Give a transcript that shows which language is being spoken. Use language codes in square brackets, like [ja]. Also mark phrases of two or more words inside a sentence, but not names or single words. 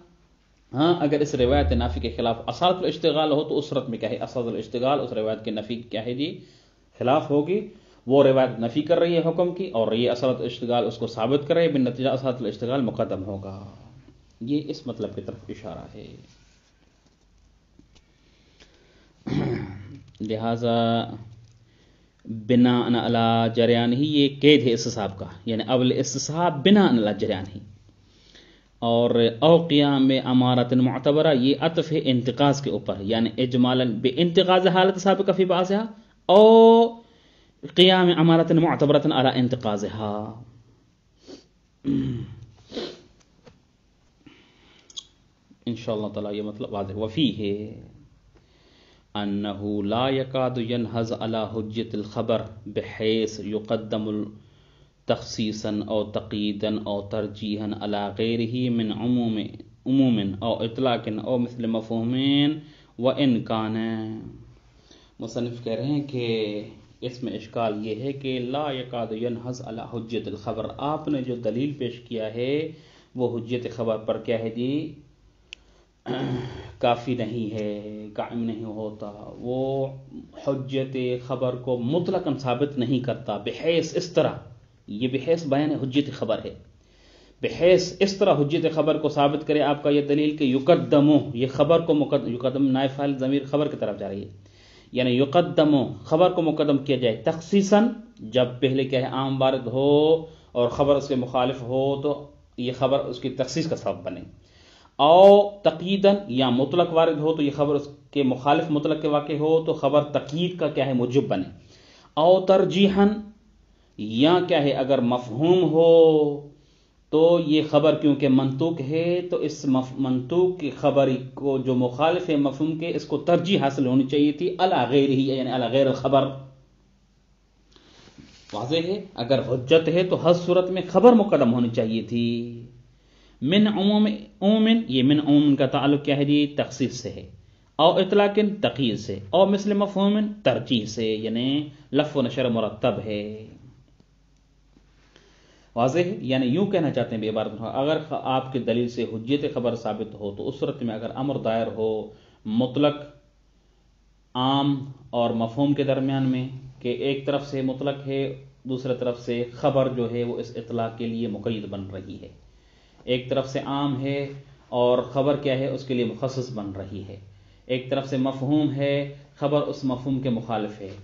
[ur] ہاں اگر اس روایت نافی کے خلاف اصالت الاشتغال ہو تو اس صورت میں کیا ہے اصالت الاشتغال اس روایت کے نفی کیا ہے جی خلاف ہوگی، وہ روایت نفی کر رہی ہے حکم کی اور یہ اصالت الاشتغال اس کو ثابت کر رہے ہیں، بالنتیجہ اصالت الاشتغال مقدم ہوگا. یہ اس مطلب کی طرف اشارہ ہے. لہذا [ar] بناء علی جریان ہی [ur] یہ قید ہے استصحاب کا، یعنی اول استصحاب [ar] بناء علی جریان ہی، [ur] اور او قیام میں امارت معتبرہ یہ عطف ہے انتقاض کے اوپر، یعنی اجمالا [ar] بانتقاض حالت سابقہ فی بعضها او قیام امارت معتبرۃ علی انتقاضها. [ur] انشاءاللہ تعالی یہ مطلب واضح. [ar] وفیہ انه لا يكاد ينهز على حجة الخبر بحيث يقدم تخصيصا او تقييدا او ترجيحا على غيره من عموم او اطلاق او مثل مفہومین وان كان. [ur] مصنف کہہ رہے ہیں کہ اس میں اشکال یہ ہے کہ [ar] لا يكاد ينهز على حجة الخبر، [ur] آپ نے جو دلیل پیش کیا ہے وہ حجت خبر پر کیا ہے جی کافی نہیں ہے، قائم نہیں ہوتا، وہ حجت خبر کو مطلقاً ثابت نہیں کرتا. بحیث اس طرح، یہ بحیث بیان حجت خبر ہے، بحیث اس طرح حجت خبر کو ثابت کرے آپ کا یہ دلیل کہ یقدمو، یہ خبر کو یقدم نائب فاعل ضمیر خبر کی طرف جا رہی ہے، یعنی یقدمو خبر کو مقدم کیا جائے تخصیصاً، جب پہلے کیا ہے عام وارد ہو اور خبر اس کے مخالف ہو تو یہ خبر اس کی تخصیص کا سبب بنے، او تقییداً یا مطلق وارد ہو تو یہ خبر اس کے مخالف مطلق کے واقع ہو تو خبر تقیید کا کیا ہے موجب بنے، او ترجیحاً یا کیا ہے اگر مفہوم ہو تو یہ خبر کیونکہ منطوق ہے تو اس منطوق کی خبر کو جو مخالف ہے مفہوم کے اس کو ترجیح حاصل ہونی چاہیے تھی [ar] علی غیر ہی، [ur] یعنی [ar] علی غیر الخبر. [ur] واضح ہے، اگر حجت ہے تو ہر صورت میں خبر مقدم ہونی چاہیے تھی. [ar] من عموم، [ur] یہ [ar] من عموم [ur] کا تعلق کیا ہے جی؟ تخصیص سے ہے، [ar] او اطلاق [ur] تقیید سے، [ar] او مثل مفہوم [ur] ترجیح سے، یعنی لف و نشر مرتب ہے. واضح ہے، یعنی یوں کہنا چاہتے ہیں بعبارت اگر آپ کی دلیل سے حجت خبر ثابت ہو تو اس صورت میں اگر امر دائر ہو مطلق عام اور مفہوم کے درمیان میں کہ ایک طرف سے مطلق ہے دوسرے طرف سے خبر جو ہے وہ اس اطلاق کے لیے مقید بن رہی ہے، ایک طرف سے عام ہے اور خبر کیا ہے اس کے لیے مخصص بن رہی ہے، ایک طرف سے مفہوم ہے خبر اس مفہوم کے مخالف ہے.